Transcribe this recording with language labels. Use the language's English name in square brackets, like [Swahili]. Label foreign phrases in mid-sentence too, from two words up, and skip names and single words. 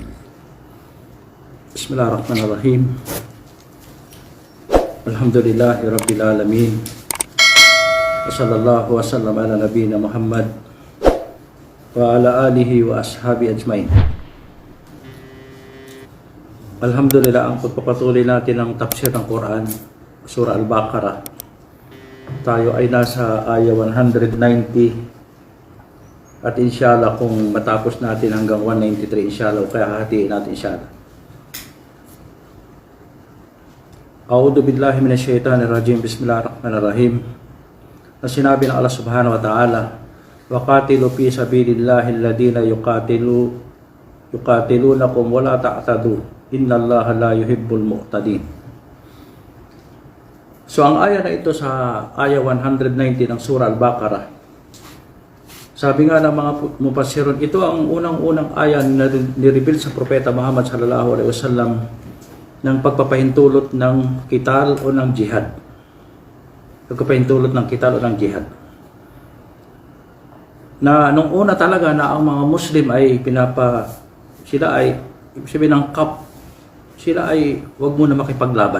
[Arabic] بسم الله الرحمن الرحيم. الحمد لله رب العالمين. وصلى الله وسلم على نبينا محمد وعلى آله وأصحابه أجمعين. [Filipino] Alhamdulillah, ang pagpapatuloy natin ng tafsir ng Quran, Surah Al-Baqarah. Tayo ay nasa ayah 190 at inshallah kung matapos natin hanggang 193 inshallah, kaya hatiin natin inshallah. [Arabic] أعوذ بالله من الشيطان الرجيم. Bismillahirrahmanirrahim. [Filipino] Na sinabi ng Allah [Arabic] سبحانه وتعالى, وَقَاتِلُوا فِي سَبِيلِ اللَّهِ الَّذِينَ يُقَاتِلُونَكُمْ وَلَا تَعْتَدُوا إِنَّ اللَّهَ لَا يُحِبُّ الْمُعْتَدِينَ. [Filipino] So ang ayah na ito sa ayah 190 ng Surah Al-Baqarah, sabi nga ng mga mufassirun, ito ang unang-unang ayah na nireveal sa Propeta Muhammad [Arabic] صلى الله عليه وسلم [Filipino] ng pagpapahintulot ng kital o ng jihad. Pagpapahintulot ng kital o ng jihad. Na nung una talaga na ang mga Muslim ay sila ay ibig sabihin ng sila ay wag muna makipaglaban.